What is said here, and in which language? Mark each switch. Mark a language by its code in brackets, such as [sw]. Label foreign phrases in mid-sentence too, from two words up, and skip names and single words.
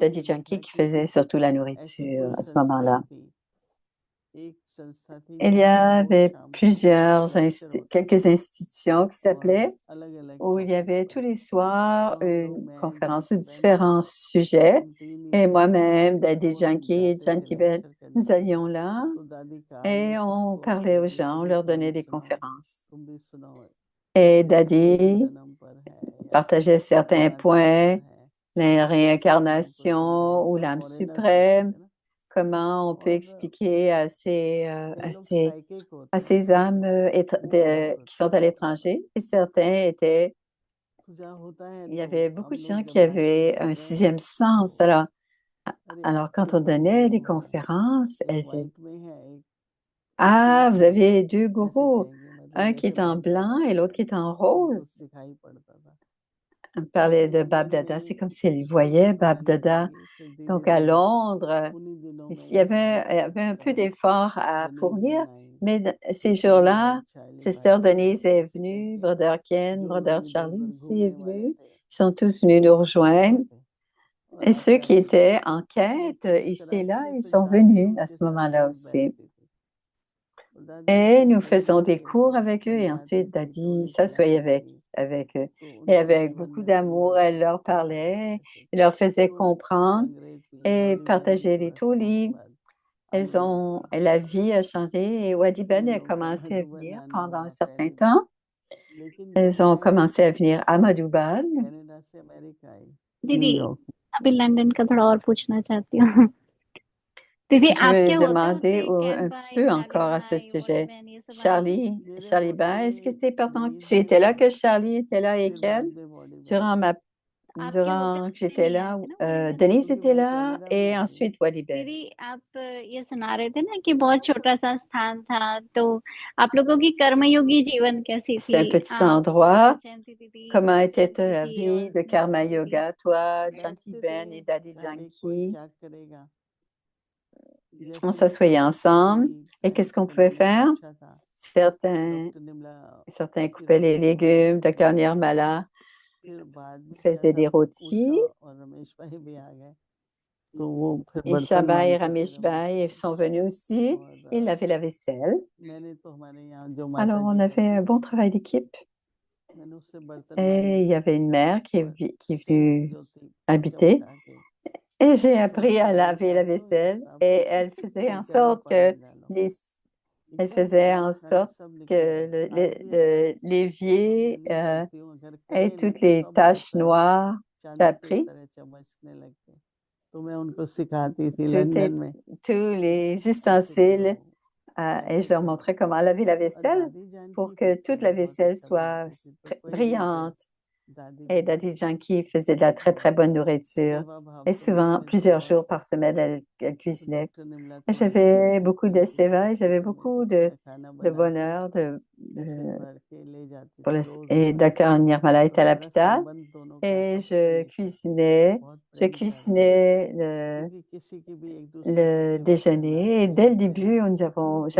[hi] हमने ये Dadi Janki देखा [fr] qui [hi] कि [fr] faisait surtout la [hi] ऐसी [fr] nourriture [hi] कोई [fr] à ce [hi] संस्थाएं [fr] moment-là. [hi] थी एक संस्था थी [fr] Il y [hi] जहाँ पर रोज [fr] avait [hi] शाम को [fr] plusieurs, [hi] लेक्चर होता था [fr] quelques institutions qui [hi] और [fr] s'appelaient, [hi] अलग अलग [fr] où il y [hi] टॉपिक [fr] avait tous [hi] पर [fr] les soirs [hi] तो हम लोग [fr] une [hi] मैं [fr] conférence sur [hi] जानकी बहन [fr] différents sujets. [hi] हम तीन ही [fr] Et [hi] थे [fr] moi-même, [hi] तो [fr] Dadi [hi] वो लोग [fr] Janki et [hi] जाते थे [fr] Janti Ben, [hi] लेक्चर [fr] nous [hi] करने [fr] allions là [hi] तो दादी कहानी [fr] et on [hi] सबको [fr] parlait aux [hi] जल्दी [fr] gens, on [hi] जल्दी [fr] leur donnait [hi] कहानी [fr] des [hi] सुनाओ [fr] conférences. [hi] तुम भी सुनाओ [fr] Et [hi] जैसे पूर्व [fr] Dadi [hi] जन्म पर है या [fr] partageait certains [hi] परमात्मा पर [fr] points, [hi] है [fr] la [hi] ऐसे हम उनको समझाए [fr] réincarnation ou [hi] सब [fr] l'âme [hi] फॉरेनर्स होते [fr] suprême, [hi] थे ना [fr] comment on peut [hi] और [fr] expliquer [hi] कई लोग साइकिक [fr] à [hi] होते हैं [fr] ces âmes [hi] जैसे वो बहुत [fr] qui [hi] होते [fr] sont [hi] हैं [fr] à [hi] वहाँ पर [fr] l'étranger. Et certains étaient, [hi] तो जहाँ होता है [fr] il y [hi] तो [fr] avait beaucoup [hi] हम [fr] de [hi] लोग [fr] gens qui [hi] जब नाश्ते [fr] avaient [hi] कर [fr] un [hi] रहे हैं [fr] sixième sens. [hi] तो अरे [fr] Alors [hi] आपके [fr] quand on [hi] दो [fr] donnait des [hi] गुरु हैं [fr] conférences, [hi] एक [fr] elles disaient, [hi] वाइट में है एक [fr] ah, [hi] पिंक [fr] vous [hi] में है [fr] avez deux [hi] ऐसे [fr] gourous, [hi] कहेंगे मतलब [fr] un qui [hi] जैसे [fr] est en [hi] बाप दादा [fr] blanc et l'autre [hi] है [fr] qui est en [hi] उनको [fr] rose. [hi] दिखाई पड़ता था [fr] On [hi] तो ऐसे [fr] parlait de Bab [hi] उन्होंने [fr] Dada, c'est comme si elle [hi] शुरू [fr] voyait [hi] में [fr] Bab [hi] कहानी [fr] Dada. [hi] बताई फिर धीरे [fr] Donc à [hi] धीरे [fr] Londres, [hi] उन्हीं दिनों [fr] il [hi] में [fr] il y avait un peu [hi] सब [fr] d'effort à [hi] गणेश [fr] fournir, [hi] बनाई [fr] mais [hi] फिर [fr] ces [hi] टीनू [fr] jours-là, [hi] भाई चार्ली भाई [fr] Sister Denise [hi] सब [fr] est [hi] ऐसे [fr] venue, [hi] करके [fr] Brother Ken, [hi] जो [fr] Brother [hi] लोग इधर [fr] Charlie [hi] उधर [fr] aussi est [hi] घूमने वाले [fr] venu. [hi] थे [fr] Ils sont tous venus nous [hi] वो आते [fr] rejoindre. [hi] थे और [fr] Et ceux [hi] आते [fr] qui [hi] आते [fr] étaient en [hi] वो [fr] quête [hi] कोर्स [fr] ici et [hi] कराते [fr] là, [hi] थे [fr] ils [hi] फिर [fr] sont [hi] दादी [fr] venus à [hi] उनके [fr] ce [hi] साथ [fr] moment-là [hi] रोज [fr] aussi. [hi] बैठती थी और दादी [fr] Et [hi] फिर [fr] nous [hi] कहानी [fr] faisons des [hi] आगे [fr] cours avec eux et [hi] समझाती [fr] ensuite [hi] थी [fr] Dadi [hi] टोरी [fr] s'assoyait [hi] खिलाती थी [fr] avec eux. [hi] तो [fr] Et [hi] उनके [fr] avec [hi] जीवन [fr] beaucoup [hi] में [fr] d'amour, elle [hi] परिवर्तन [fr] leur [hi] आता है [fr] parlait, [hi] ऐसे [fr] elle leur faisait [hi] तो कुछ [fr] comprendre [hi] अंग्रेज भी [fr] et [hi] वॉडी बहन ने [fr] partageait les [hi] थोड़ा सा उसके [fr] taulis. [hi] बाद आने लग [fr] La [hi] गई [fr] vie a changé et Wadi [hi] इन [fr] Ben a [hi] लोग का [fr] commencé à [hi] मधुबन [fr] venir [hi] आना [fr] pendant un [hi] हुआ [fr] certain [hi] पहली बार [fr] temps. [hi] लेकिन जब [fr] Elles ont [hi] मैं [fr] commencé à venir à Madouban. [hi] कनाडा से अमेरिका आई दीदी न्यूयॉर्क अभी लंदन का थोड़ा और पूछना चाहती हूँ दीदी [fr] Je veux [hi] आपके होते [fr] demander [hi] होते [fr] un petit [hi] कैंपाई [fr] peu [hi] चार्ली [fr] encore à ce [hi] भाई वोडी [fr] sujet. [hi] बहन ये सब आए [fr] Charlie, [hi] मेरे [fr] Charlie [hi] होते [fr] Ben, est-ce que c'est pendant que [hi] डनीज [fr] tu [hi] भाई [fr] étais là [hi] आए [fr] que Charlie était là et [hi] फिर बाद [fr] qu'elle? [hi] में वॉडी बहन [fr] Durant [hi] आई [fr] ma, [hi] आपके होते [fr] durant que [hi] होते [fr] j'étais [hi] नहीं आए [fr] là, [hi] थे ना वोडी बहन [fr] Denise [hi] क्योंकि [fr] était [hi] मैं [fr] là [hi] कनाडा में [fr] et [hi] आई [fr] ensuite Wadi Ben. [hi] दीदी आप ये सुना रहे थे ना कि बहुत छोटा सा स्थान था तो आप लोगों की कर्मयोगी जीवन कैसी [fr] C'est [hi] थी [fr] un petit [hi] आप [fr] endroit. [hi] जयंती दीदी [fr] Comment était [hi] जयंती [fr] ta [hi] जी और [fr] vie de Karma [hi] दादी दीदी [fr] Yoga, toi, Janti [hi] बैठते थे [fr] Ben et Daddy [hi] अरे कोई [fr] Janki? [hi] क्या करेगा [fr] On [hi] जैसे [fr] s'asseyait [hi] खेती [fr] ensemble et qu'est-ce qu'on pouvait [hi] करने में [fr] faire? [hi] अच्छा था [fr] Certains, [hi] डॉक्टर निमला [fr] certains [hi] की [fr] coupaient les [hi] रोटी बनाना [fr] légumes, Docteur [hi] सिखाती थी [fr] Nirmala [hi] फिर बाद में क्या [fr] faisait [hi] था [fr] des rôtis. [hi] उषा और रमेश भाई भी आ गए तो वो फिर [fr] Et [hi] बर्तन [fr] Shaba et [hi] मांजते थे [fr] Ramesh [hi] रमेश [fr] Bhai [hi] भाई [fr] sont venus aussi. [hi] और [fr] Ils lavaient la vaisselle. [hi] मैंने तो हमारे यहाँ जो माता [fr] Alors, on [hi] जी [fr] avait [hi] रहती [fr] un bon [hi] थी [fr] travail d'équipe. [hi] मैंने उससे बर्तन [fr] Et [hi] मांजने [fr] il y avait une [hi] सीखे [fr] mère [hi] और [fr] qui est [hi] सिंक [fr] venue [hi] जो थी [fr] habiter. [hi] चमका के [fr] Et j'ai [hi] थोड़ा [fr] appris [hi] सा [fr] à [hi] दूध [fr] laver la [hi] डाल दो [fr] vaisselle. [hi] साबुन [fr] Et elle faisait en [hi] गर्म [fr] sorte que [hi] पानी डालो [fr] les, [hi] ये [fr] elle [hi] क्या [fr] faisait [hi] काला [fr] en [hi] काला [fr] sorte [hi] सब [fr] que [hi] निकल जाएगा आज भी अगर [fr] l'évier [hi] मैं नहीं करती हूँ अगर [fr] ait [hi] करे ना [fr] toutes [hi] तो [fr] les [hi] सब [fr] taches [hi] ऐसा [fr] noires. J'ai [hi] चांदी की [fr] appris [hi] तरह चमचने लगते तो मैं उनको सिखाती थी [fr] toutes [hi] लंदन [fr] les- [hi] में [fr] tous les [hi] ऐसे [fr] ustensiles [hi] करो [fr] et je [hi] ऐसे [fr] leur [hi] करो [fr] montrais comment laver la [hi] और [fr] vaisselle [hi] दादी जान [fr] pour [hi] की [fr] que [hi] फिर [fr] toute [hi] तो [fr] la [hi] बहुत [fr] vaisselle [hi] अच्छा [fr] soit [hi] बनाती थी तो कोई दिन फिर [fr] brillante. [hi] दादी [fr] Et [hi] भी [fr] Daddy [hi] बनाती [fr] Janki faisait de la très, très bonne [hi] और [fr] nourriture. [hi] सेवा भाव [fr] Et [hi] तो मुझ [fr] souvent, [hi] में तो [fr] plusieurs [hi] बहुत [fr] jours [hi] था [fr] par semaine, elle [hi] तो [fr] cuisinait. [hi] डॉक्टर निमला [fr] Et [hi] थोड़ा सा [fr] j'avais beaucoup [hi] कहती [fr] de [hi] थी [fr] seva et j'avais [hi] सुबह में [fr] beaucoup [hi] कुछ मैं खाना [fr] de [hi] बना के [fr] bonheur [hi] मैं फिर भर के ले जाती [fr] pour [hi] थी [fr] le- [hi] रोज [fr] et [hi] उसको [fr] Docteur Nirmala [hi] तो [fr] était à [hi] हमारा [fr] l'hôpital [hi] संबंध दोनों का [fr] et [hi] आपसे लेकर बहुत [fr] je [hi] प्रेम का था [fr] cuisinais [hi] क्योंकि किसी की भी एक दूसरे की [fr] le [hi] सेवा करना [fr] déjeuner. Et dès le [hi] जानते हैं [fr] début, [hi] तो